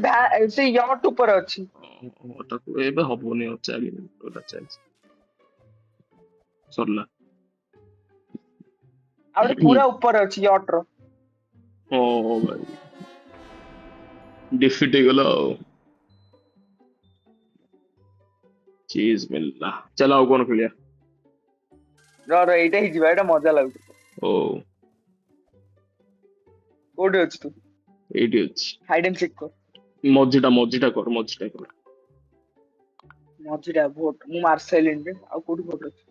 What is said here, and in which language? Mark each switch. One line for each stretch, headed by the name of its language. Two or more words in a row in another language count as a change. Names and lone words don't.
Odia: ଗୋଟେ ସେ ୟଟ୍ ଉପରେ ଅଛି ତାକୁ ଏବେ ହବନି ଆଉ ଚାଲିଛି ସରିଲା ଆଉ ଗୋଟେ ପୁରା ଉପରେ ଅଛି ୟଟ୍ ର ଓ ଭାଇ डिफिट ହେଇଗଲା ଆଉ
Hindi: चीज मिलला चल
Odia: ଆଉ କଣ ଖେଳିଆ ଏଇଟା ହେଇଯିବା ଏଇଟା ମଜା ଲାଗୁଛି ଓ କୋଉଠି ଅଛି ତୁ ଏଇଠି ଅଛି
English: hide and seek
Odia: କର ମଝିଟା କର ମଝିଟା ଭୋଟ ମୁଁ ମାରି ସାଇଲିଣି ଆଉ କୋଉଠି ଭୋଟ ଅଛି